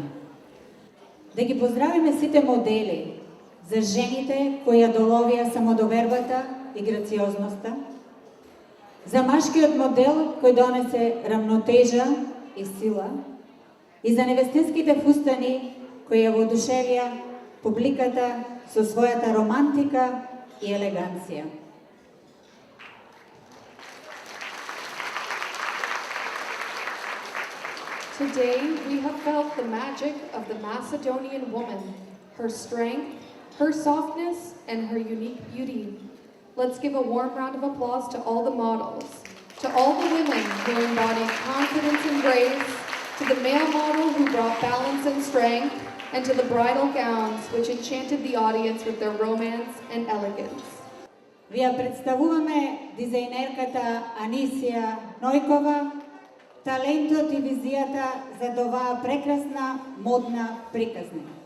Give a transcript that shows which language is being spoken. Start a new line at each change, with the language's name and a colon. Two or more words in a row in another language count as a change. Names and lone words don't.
Macedonian: Да ги поздравиме сите модели за жените кои ја доловија самодовербата и грациозноста, за машкиот модел кој донесе рамнотежа и сила, и за невестинските фустани кои ја воодушевија публиката со својата романтика и елеганција.
English: Today, we have felt the magic of the Macedonian woman, her strength, her softness, and her unique beauty. Let's give a warm round of applause to all the models, to all the women who embodied confidence and grace, to the male model who brought balance and strength, and to the bridal gowns which enchanted the audience with their romance and elegance.
Macedonian: Ви ја представуваме дизајнерката Анисија Нојкова, талентот и визијата за оваа прекрасна модна приказна.